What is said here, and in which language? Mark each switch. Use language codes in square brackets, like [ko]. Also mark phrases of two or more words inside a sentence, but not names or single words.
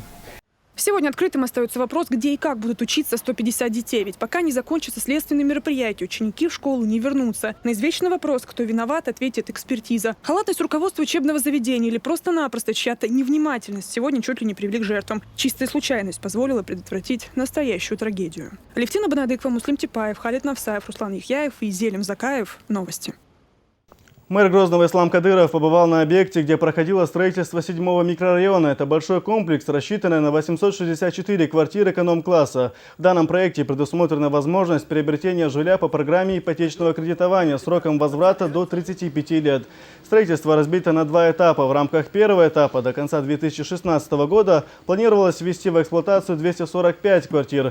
[ru] Сегодня открытым остается вопрос, где и как будут учиться 150 детей. Ведь пока не закончатся следственные мероприятия, ученики в школу не вернутся. На извечный вопрос, кто виноват, ответит экспертиза. Халатность руководства учебного заведения или просто-напросто чья-то невнимательность сегодня чуть ли не привели к жертвам. Чистая случайность позволила предотвратить настоящую трагедию. Алевтина Банадыкова, Муслим Типаев, Халид Навсаев, Руслан Яхьяев и Зелим Закаев. Новости. Мэр Грозного Ислам Кадыров побывал на объекте, где проходило строительство 7-го микрорайона. Это большой комплекс, рассчитанный на 864 квартир эконом-класса. В данном проекте предусмотрена возможность приобретения жилья по программе ипотечного кредитования сроком возврата до 35 лет. Строительство разбито на 2 этапа. В рамках первого этапа до конца 2016 года планировалось ввести в эксплуатацию 245 квартир.